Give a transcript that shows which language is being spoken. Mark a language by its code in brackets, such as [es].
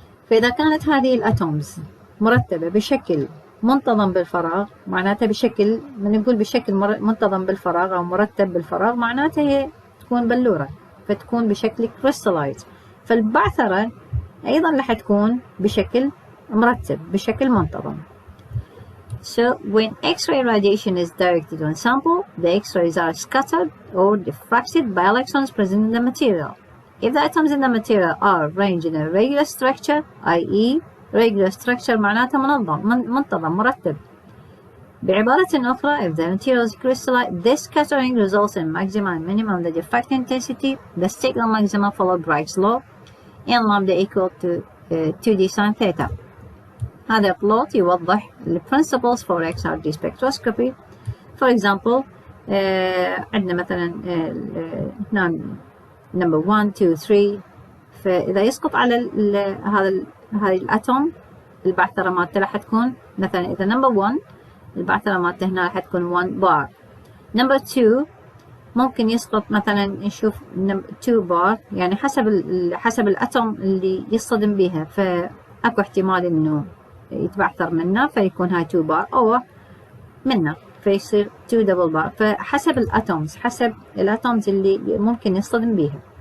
[ar] فإذا كانت هذه الأتومز مرتبة بشكل منتظم بالفراغ، معناتها بشكل نقول بشكل منتظم بالفراغ أو مرتب بالفراغ، معناتها هي تكون بلورة، فتكون بشكل كريستالايت، فالبعثرة أيضا راح تكون بشكل مرتب بشكل منتظم. [en] So when X-ray radiation is directed on sample, the X-rays are scattered or diffracted by electrons present in the material. If the atoms in the material are arranged in a regular structure, i.e. [ar] regular structure معناتها منتظم مرتب. بعبارة أخرى, [en] if the material is crystallite, this scattering results in maximum and minimum the diffraction intensity. The signal maxima follow Bragg's law, n lambda equal to 2d sin theta. [ar] هذا [en] plot [ar] يوضح [en] the principles for XRD spectroscopy. For example, [ar] عندنا مثلا هنا [en] number 1 2 3. [ar] فإذا يسقط على هذه الأتوم، البعثرة مالته راح تكون مثلا إذا number 1 البعثرة مالته هنا راح تكون 1 بار. number 2 ممكن يسقط مثلا نشوف 2 بار، يعني حسب الأتوم اللي يصطدم بها، فأكو احتمال إنه يتبعثر منه فيكون هاي 2 بار، أو منه فيصير 2 دبل بار، فحسب الأتومز، حسب الأتومز اللي ممكن يصطدم بها.